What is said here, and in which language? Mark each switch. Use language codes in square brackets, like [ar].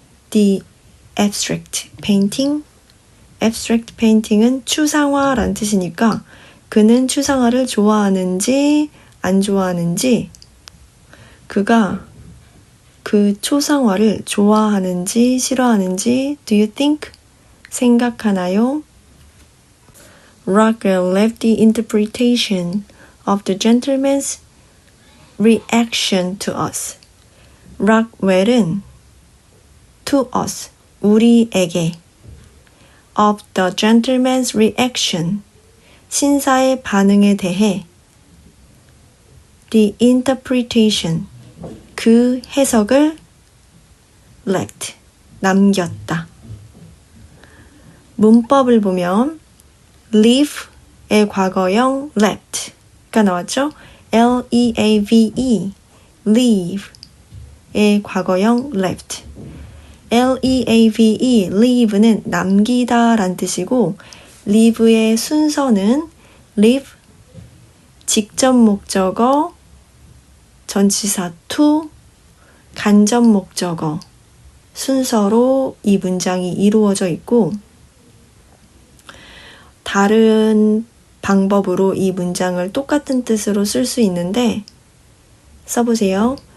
[en] The abstract painting, [ko] abstract painting은 추상화라는 뜻이니까 그는 추상화를 좋아하는지 안 좋아하는지, 그가 그 초상화를 좋아하는지 싫어하는지 [en] do you think? [ko] 생각하나요? [en] Rockwell left the interpretation of the gentleman's reaction to us. [ko] Rockwell은 to us, 우리에게 [en] of the gentleman's reaction, [ko] 신사의 반응에 대해 [en] the interpretation, [ko] 그 해석을 left, 남겼다. 문법을 보면 leave의 과거형 left가 나왔죠. L-E-A-V-E, leave의 과거형 left. L-E-A-V-E, leave는 남기다 란 뜻이고 leave의 순서는 leave, 직접 목적어, 전치사 to, 간접 목적어 순서로 이 문장이 이루어져 있고 다른 방법으로 이 문장을 똑같은 뜻으로 쓸 수 있는데 써보세요.